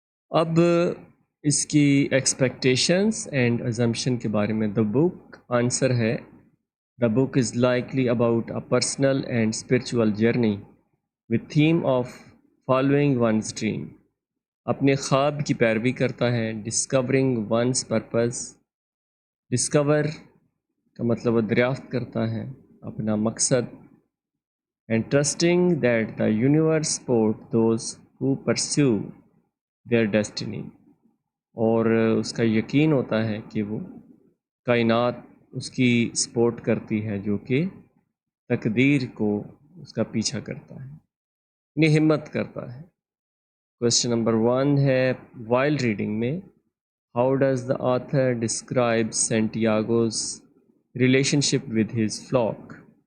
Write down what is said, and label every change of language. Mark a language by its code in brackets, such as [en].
[ur] اب اس کی [en] expectations and assumption [ur] کے بارے میں. [en] The book answer ہے the book is likely about a personal and spiritual journey with theme of following one's dream. [ur] اپنے خواب کی پیروی کرتا ہے. [en] discovering one's purpose. [ur] discover کا مطلب وہ دریافت کرتا ہے اپنا مقصد. [en] and trusting that the universe support those who pursue their destiny. [ur] اور اس کا یقین ہوتا ہے کہ وہ کائنات اس کی سپورٹ کرتی ہے جو کہ تقدیر کو اس کا پیچھا کرتا ہے، یعنی ہمت کرتا ہے. [en] Question number 1 ہے while reading میں how does the author describe Santiago's relationship with his flock.